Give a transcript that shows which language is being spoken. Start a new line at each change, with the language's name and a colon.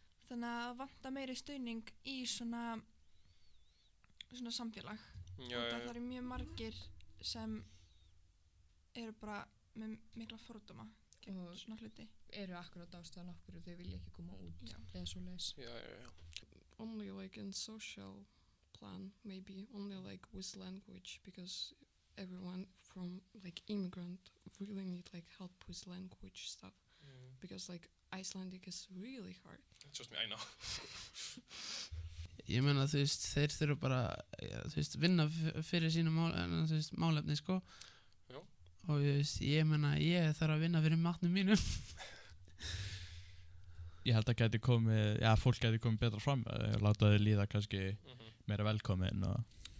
Icelandic: Þannig að vanta meiri stuðning í svona samfélag. Það mjög margir sem eru bara með mikla fordóma gegn svona hluti. Eru akkurat ástæðan af hverju þau vilja ekki koma út eða svoleiðis.
English: Only like in social plan, maybe only like with language because everyone from like immigrant really need like help with language stuff because like Icelandic is really hard. Trust me, I know.
Icelandic: Ég meina þú veist, þeir þurfa bara þú veist, vinna fyrir sínu málefni sko. Já. Og ég meina, ég þarf að vinna fyrir matnum mínum. Ég held að fólk gæti komið betra fram láta þau líða kannski meira velkomin og